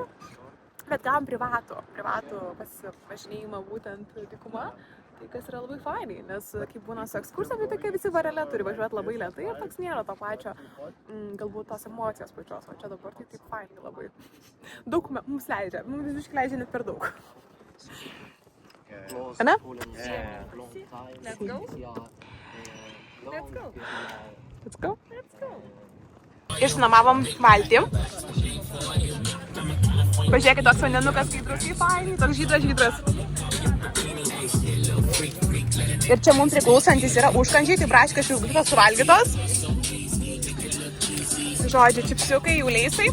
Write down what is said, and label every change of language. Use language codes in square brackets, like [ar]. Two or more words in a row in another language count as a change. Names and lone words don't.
[lt] Bet gavom privatų pasivažinėjimą būtent dykuma, tai kas yra labai fainai, nes kaip būna su ekskursija, tai tokie visi varelė turi važiuoti labai lėtai ir toks nėra to pačio, galbūt tos emocijos pačios, o čia dabar tai taip fainai labai. Daug mums leidžia, mums visiškai leidžia net per daug. Ane? [en] Let's go? Let's go. Let's go? Let's go. [lt] Išnuomavom valtį. Pažiūrėkit, toks vandenukas skaidrus, kaip fainai, toks žydras. Ir čia mums priklausantis yra užkandžiai, tai braškės šilgutos suvalgytos. Žodžiu, čipsiukai, jūleisai.